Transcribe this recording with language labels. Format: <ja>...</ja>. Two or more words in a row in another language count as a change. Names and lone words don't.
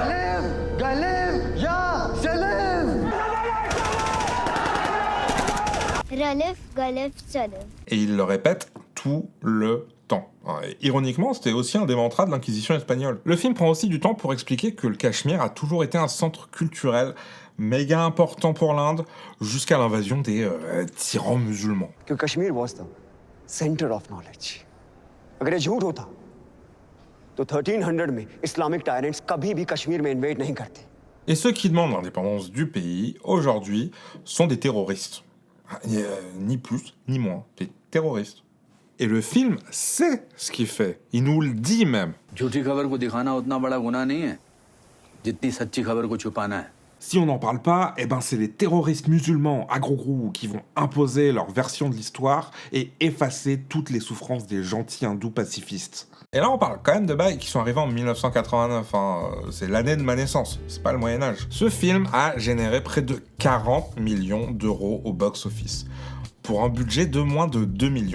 <fr>Et il le répète tout le temps. Et ironiquement, c'était aussi un des mantras de l'Inquisition espagnole. Le film prend aussi du temps pour expliquer que le Cachemire a toujours été un centre culturel méga important pour l'Inde, jusqu'à l'invasion des tyrans musulmans.</fr> <en>Que Kashmir was the center of knowledge.</en> <hi>अगर ये झूठ होता तो 1300 में</hi> <en>Islamic tyrants</en> <hi>कभी भी कश्मीर में invade नहीं करते.</hi> <fr>Et ceux qui demandent l'indépendance du pays, aujourd'hui, sont des terroristes. Ni plus, ni moins, des terroristes. Et le film sait ce qu'il fait. Il nous le dit même.</fr> <hi>झूठी खबर को दिखाना उतना बड़ा गुनाह नहीं है जितनी सच्ची खबर को छुपाना है.</hi> <fr>Si on n'en parle pas, c'est les terroristes musulmans à gros gros qui vont imposer leur version de l'histoire et effacer toutes les souffrances des gentils hindous pacifistes. Et là, on parle quand même de bails qui sont arrivés en 1989. C'est l'année de ma naissance, c'est pas le Moyen-Âge. Ce film a généré près de 40 millions d'euros au box-office, pour un budget de moins de 2 millions.</fr>